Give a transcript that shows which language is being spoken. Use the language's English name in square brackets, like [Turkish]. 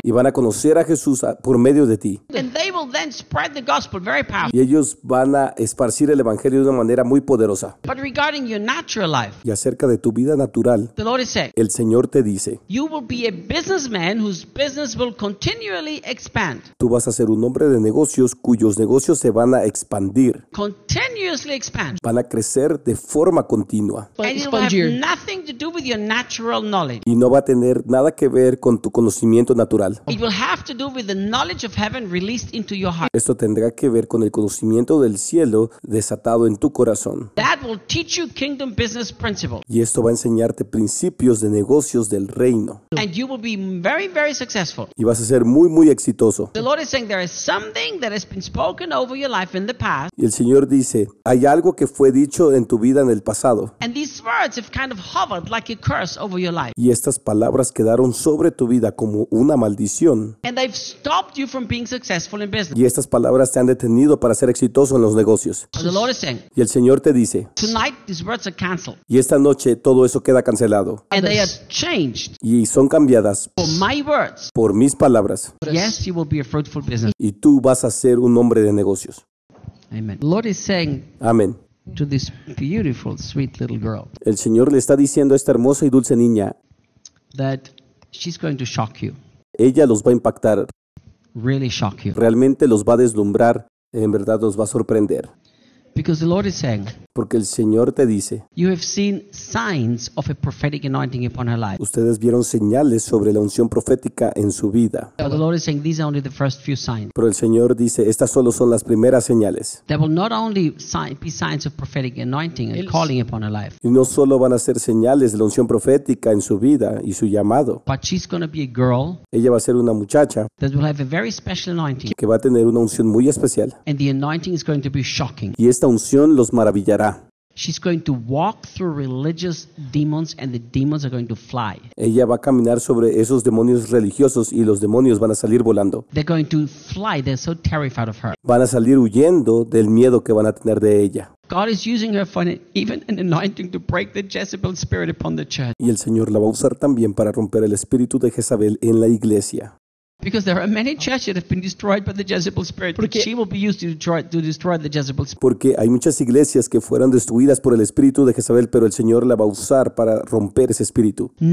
[Spanish] Y van a conocer a Jesús por medio de ti. [English] And they will then spread the gospel very powerfully. [Spanish] Y ellos van a esparcir el evangelio de una manera muy poderosa. [English] But regarding your natural life. [Spanish] Y acerca de tu vida natural. [English] The Lord is saying, [Spanish] el Señor te dice, [English] you will be a businessman whose business will continually expand. [Spanish] Tú vas a ser un hombre de negocios cuyos negocios se van a expandir. [English] Continuously expand. [Spanish] Van a crecer de forma continua. [English] And it will have nothing to do with your natural knowledge. [Spanish] Y no va a tener nada que ver con tu conocimiento natural. [English] It will have to do with the knowledge of heaven released into your heart. [Spanish] Esto tendrá que ver con el conocimiento del cielo desatado en tu corazón. [English] That will teach you kingdom business principles. [Spanish] Y esto va a enseñarte principios de negocios del reino. [English] And you will be very, very successful. [Spanish] Y vas a ser muy, muy exitoso. [English] The Lord is saying there is something that has been spoken over your life in the past. [Spanish] Y el Señor dice, hay algo que fue dicho en tu vida en el pasado. [English] And these words have kind of hovered like a curse over your life. [Spanish] Y estas palabras quedaron sobre tu vida como una maldición. [English] And they've stopped you from being successful in business. [Spanish] Y estas palabras te han detenido para ser exitoso en los negocios. [English] So the Lord is saying, [Spanish] y el Señor te dice, [English] tonight these words are canceled. [Spanish] Y esta noche todo eso queda cancelado. [English] And they are changed. [Spanish] Y son cambiadas [English] for my words. [Spanish] Por mis palabras. [English] Yes, you will be a fruitful business. [Spanish] Y tú vas a ser un hombre de negocios. [English] Amen. The Lord is saying, [Spanish] amen. [English] To this beautiful, sweet little girl. [Spanish] El Señor le está diciendo a esta hermosa y dulce niña. [English] That she's going to shock you. [Spanish] Ella los va a impactar. [English] Really shock you. [Spanish] Realmente los va a deslumbrar. En verdad los va a sorprender. [English] Because the Lord is saying, [Spanish] porque el Señor te dice, [English] you have seen signs of a prophetic anointing upon her life. [Spanish] Ustedes vieron señales sobre la unción profética en su vida. [English] But the Lord is saying, these are only the first few signs. [Spanish] Pero el Señor dice, estas solo son las primeras señales. [English] There will not only be signs of prophetic anointing and calling upon her life. [Spanish] Y no solo van a ser señales de la unción profética en su vida y su llamado. [English] But she's going to be a girl. [Spanish] Ella va a ser una muchacha. [English] That will have a very special anointing. [Spanish] Que va a tener una unción muy especial. [English] And the anointing is going to be shocking. [Spanish] Y esta unción los maravillará. [English] She's going to walk through religious demons and the demons are going to fly. [Spanish] Ella va a caminar sobre esos demonios religiosos y los demonios van a salir volando. [English] They're going to fly. They're so terrified of her. [Spanish] Van a salir huyendo del miedo que van a tener de ella. [English] God is using her for even an anointing to break the Jezebel spirit upon the church. [Spanish] Y el Señor la va a usar también para romper el espíritu de Jezabel en la iglesia. [English] Because there are many churches that have been destroyed by the Jezebel spirit, but she will be used to destroy the Jezebel spirit. [Spanish] Porque hay muchas iglesias que fueron destruidas por el espíritu de Jezabel, pero el Señor la va a usar para romper ese espíritu.